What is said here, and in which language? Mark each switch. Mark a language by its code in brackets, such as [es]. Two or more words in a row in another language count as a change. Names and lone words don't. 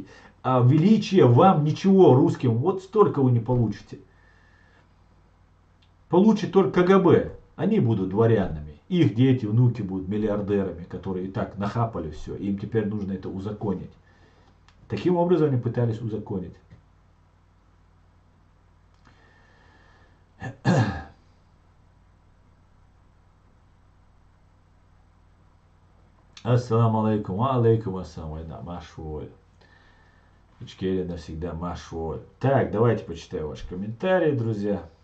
[ru] А величие вам ничего, русским, вот столько вы не получите. Получит только КГБ. Они будут дворянами. Их дети, внуки будут миллиардерами, которые и так нахапали все. Им теперь нужно это узаконить. Таким образом они пытались узаконить. [ar] السلام عليكم، عليكم السلام, [ru] война, машволь. Ичкерия навсегда, машволь. Так, давайте почитаю ваши комментарии, друзья.